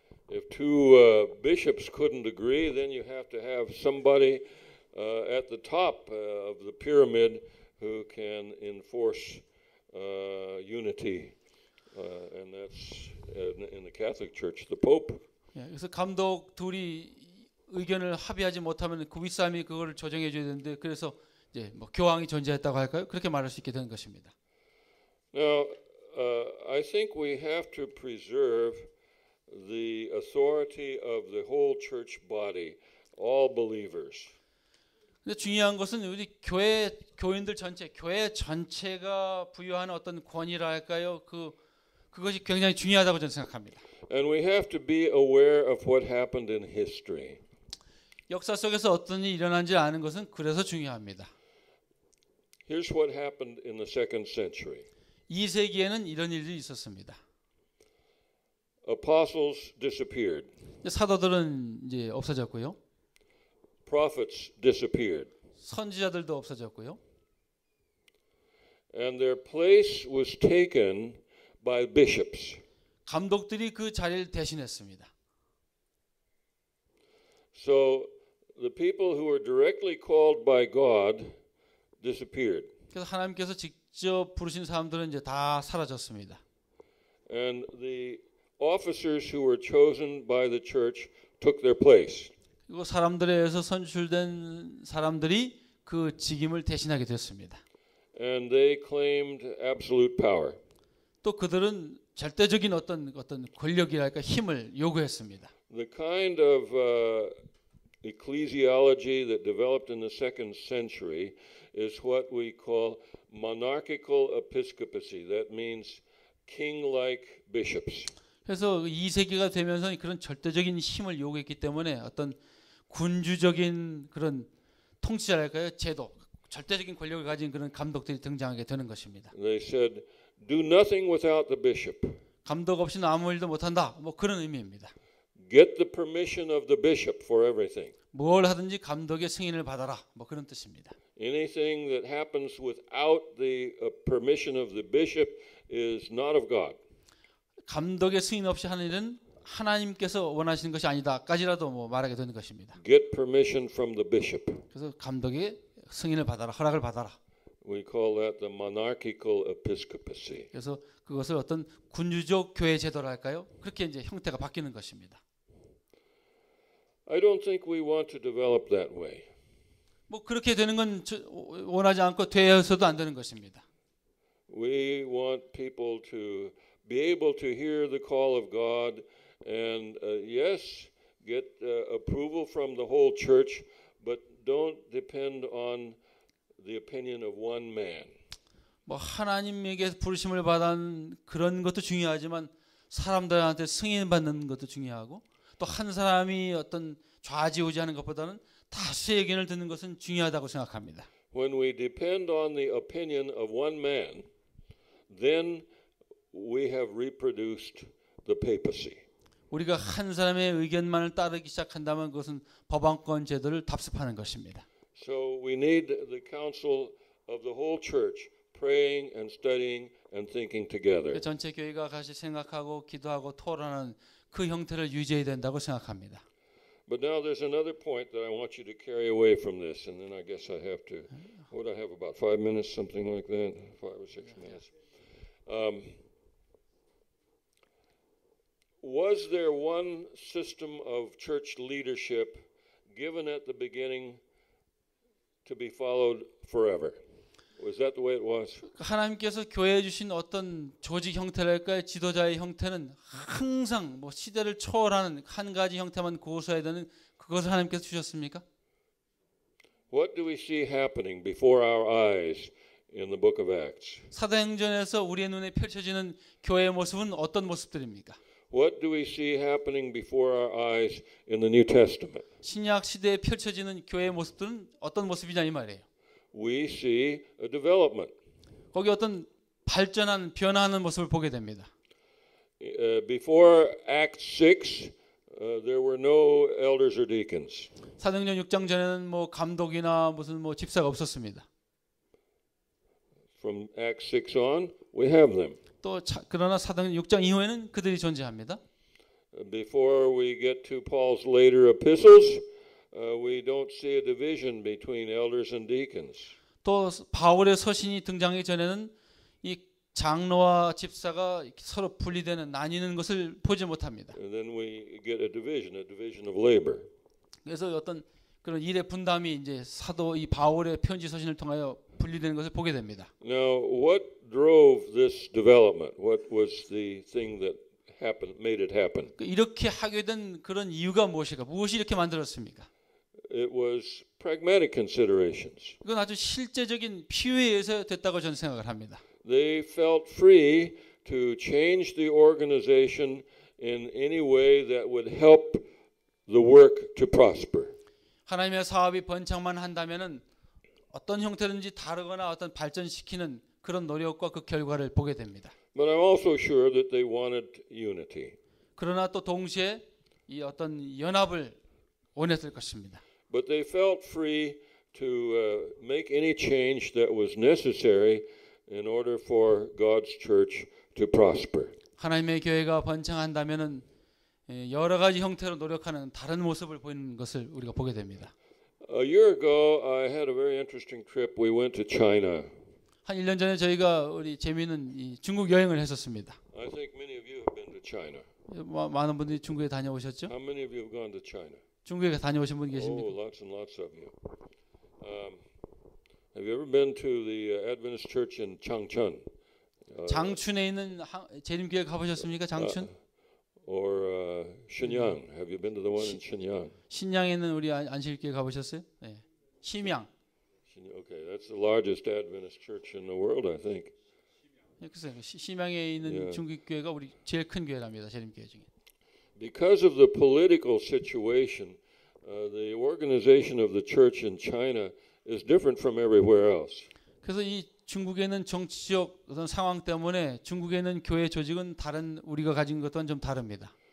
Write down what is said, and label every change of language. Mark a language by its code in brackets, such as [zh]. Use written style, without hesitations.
[en] If two bishops couldn't agree, then you have to have somebody at the top of the pyramid who can enforce unity, and that's in the Catholic Church, the Pope. [ko] 예, 그래서 감독 둘이 의견을 합의하지 못하면 그 윗사람이 그거를 조정해 줘야 되는데 그래서 이제 뭐 교황이 존재했다고 할까요? 그렇게 말할 수 있게 된 것입니다. [en] Now, I think we have to preserve the authority of the whole church body, all believers. [ko] 근데 중요한 것은 우리 교인들 전체, 교회 전체가 부여하는 어떤 권위라 할까요? 그것이 굉장히 중요하다고 저는 생각합니다. [en] And we have to be aware of what happened in history. [ko] 역사 속에서 어떤 일이 일어난지 아는 것은 그래서 중요합니다. [en] Here's what happened in the second century. [ko] 2세기에는 이런 일이 있었습니다. [en] Apostles disappeared. [ko] 사도들은 이제 없어졌고요. [en] Prophets disappeared. [ko] 선지자들도 없어졌고요. [en] And their place was taken by bishops. [ko] 감독들이 그 자리를 대신했습니다. [en] So the people who were directly called by God disappeared. [ko] 그래서 하나님께서 직접 부르신 사람들은 이제 다 사라졌습니다. [en] And the officers who were chosen by the church took their place. [ko] 그리고 사람들에 의해서 선출된 사람들이 그 직임을 대신하게 됐습니다. [en] And they claimed absolute power. [ko] 또 그들은 절대적인 어떤 권력이랄까 힘을 요구했습니다. [en] The kind of ecclesiology that developed in the second century is what we call monarchical episcopacy. That means king-like bishops. [ko] 그래서 2세기가 되면서 그런 절대적인 힘을 요구했기 때문에 어떤 군주적인 그런 통치자랄까요? 제도, 절대적인 권력을 가진 그런 감독들이 등장하게 되는 것입니다. [en] They said, do nothing without the bishop. [ko] 감독 없이는 아무 일도 못한다. 뭐 그런 의미입니다. [en] Get the permission of the bishop for everything. [ko] 뭘 하든지 감독의 승인을 받아라. 뭐 그런 뜻입니다. [en] Anything that happens without the permission of the bishop is not of God. [ko] 감독의 승인 없이 하는 일은 하나님께서 원하시는 것이 아니다까지라도 뭐 말하게 되는 것입니다. [en] Get permission from the bishop. [ko] 그래서 감독의 승인을 받아라, 허락을 받아라. [en] We call that the monarchical episcopacy. [ko] 그래서 그것을 어떤 군주적 교회 제도랄까요? 그렇게 이제 형태가 바뀌는 것입니다. [en] I don't think we want to develop that way. [ko] 뭐 그렇게 되는 건 원하지 않고 되어서도 안 되는 것입니다. [en] We want people to be able to hear the call of God and yes, get approval from the whole church, but don't depend on the opinion of one man. [ko] 뭐 하나님에게 부르심을 받은 그런 것도 중요하지만 사람들한테 승인 받는 것도 중요하고 또 한 사람이 어떤 좌지우지하는 것보다는 다수의 의견을 듣는 것은 중요하다고 생각합니다. [en] When we depend on the opinion of one man, then we have reproduced the papacy. [ko] 우리가 한 사람의 의견만을 따르기 시작한다면 그것은 법안권 제도를 답습하는 것입니다. [en] So we need the counsel of the whole church, praying and studying and thinking together. [ko] 전체 교회가 같이 생각하고 기도하고 토론하는 그 형태를 유지해야 된다고 생각합니다. [en] But now there's another point that I want you to carry away from this, and then I guess I have to. What I have about 5 minutes, something like that, 5 or 6 minutes. Was there one system of church leadership given at the beginning to be followed forever? Was that the way it was? [ko] 하나님께서 교회에 주신 어떤 조직 형태랄까요? 지도자의 형태는 항상 뭐 시대를 초월하는 한 가지 형태만 고수해야 되는 그것을 하나님께서 주셨습니까? [en] What do we see happening before our eyes in the book of Acts? [ko] 사도행전에서 우리의 눈에 펼쳐지는 교회의 모습은 어떤 모습들입니까? [en] What do we see happening before our eyes in the New Testament? [ko] 신약 시대에 펼쳐지는 교회의 모습들은 어떤 모습이냐 이 말이에요. [en] We see a development. [ko] 거기 어떤 발전한 변화하는 모습을 보게 됩니다. [en] Before Acts 6, there were no elders or deacons. [ko] 사도행전 6장 전에는 뭐 감독이나 무슨 뭐 집사가 없었습니다. [en] From Acts 6 on, we have them. [ko] 또 그러나 사도행전 6장 이후에는 그들이 존재합니다. [en] Before we get to Paul's later epistles, we don't see a division between elders and deacons. [ko] 또 바울의 서신이 등장하기 전에는 이 장로와 집사가 서로 분리되는 나뉘는 것을 보지 못합니다. [en] And then we get a division of labor. [ko] 그래서 어떤 그런 일의 분담이 이제 사도 이 바울의 편지 서신을 통하여 분리되는 것을 보게 됩니다. [en] Now, what drove this development? What was the thing that made it happen? [ko] 이렇게 하게 된 그런 이유가 무엇일까? 무엇이 이렇게 만들었습니까? [en] It was pragmatic considerations. [ko] 이건 아주 실제적인 필요에 의해서 됐다고 저는 생각을 합니다. [en] They felt free to change the organization in any way that would help the work to prosper. [ko] 하나님의 사업이 번창만 한다면은 어떤 형태든지 다르거나 어떤 발전시키는 그런 노력과 그 결과를 보게 됩니다. [en] But I'm also sure that they wanted unity. [ko] 그러나 또 동시에 이 어떤 연합을 원했을 것입니다. [en] But they felt free to make any change that was necessary in order for God's church to prosper. [ko] 하나님의 교회가 번창한다면은 여러 가지 형태로 노력하는 다른 모습을 보이는 것을 우리가 보게 됩니다. [en] A year ago, I had a very interesting trip. We went to China. [ko] 한 1년 전에 저희가 우리 재미있는 이 중국 여행을 했었습니다. [en] I think many of you have been to China. [ko] 많은 분들이 중국에 다녀오셨죠? [en] How many of you have gone to China? [ko] 중국에 다녀오신 분 Oh, 계십니까? [en] lots and lots of you. Have you ever been to the Adventist Church in Changchun? [ko] 장춘에 있는 재림교회 가보셨습니까? 장춘? [en] Or Shenyang? Have you been to the one in Shenyang? [ko] 신양에 있는 우리 안식교회 가보셨어요? 네. 심양. Okay, [en] It's the largest Adventist church in the world, I think. [ko] 그래서 심양에 있는 예. 중국 교회가 우리 제일 큰 교회랍니다. 재림교회 중에. [en] Because of the political situation, the organization of the church in China is different from everywhere else. [ko] 그래서 이 중국에는 정치적 어떤 상황 때문에 중국에는 교회 조직은 다른 우리가 가진 것과는 좀 다릅니다.